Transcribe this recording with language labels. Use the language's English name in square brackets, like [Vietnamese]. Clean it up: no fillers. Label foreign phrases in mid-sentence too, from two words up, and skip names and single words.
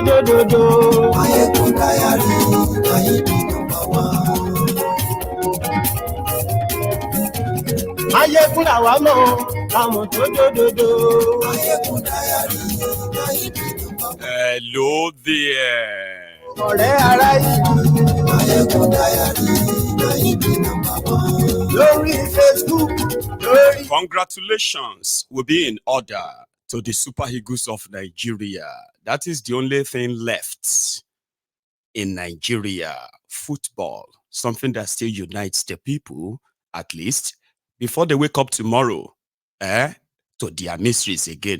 [English] Ayegun diary, ayegun number one. [Yoruba] Ayegun la wa mo, amo do. [English] Ayegun diary, ayegun number one. Hello there. [Yoruba] Ọ̀rẹ́ ara ìlú. Ayegun diary, ayegun number one. Lórí Facebook, lórí. [English] Congratulations will be in order to the Super Eagles of Nigeria. That is the only thing left in Nigeria. Football, something that still unites the people, at least, before they wake up tomorrow, to their mysteries again.